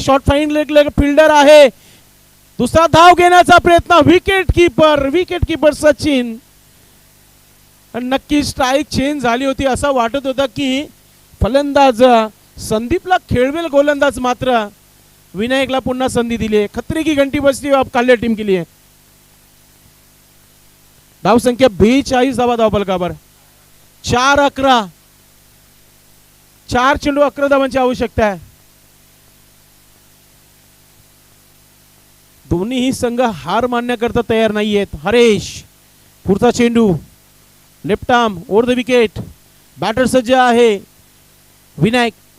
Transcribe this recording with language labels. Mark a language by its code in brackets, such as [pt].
[mr] Short fine fielder आहे. दुसरा धाव घेण्याचा प्रयत्न. Wicket keeper Sachin. नक्की स्ट्राईक चेंज झाली होती. असं वाटत होतं की फलंदाज संदीपला खेळवेल गोलंदाज मात्र विनायकला पुन्हा संधी दिली आहे. [hi] खतरे की घंटी बजती अब काल्ले टीम के लिए. [mr] धावसंख्या 42 धावा धावफलकावर. 4-11. 4 चेंडू 11 धावांची आवश्यकता आहे. दोन्ही संघ हार मानण्याकरता तयार नाहीयेत. हरेश पुढचा चेंडू left arm over the wicket. Batter सज्ज आहे विनायक.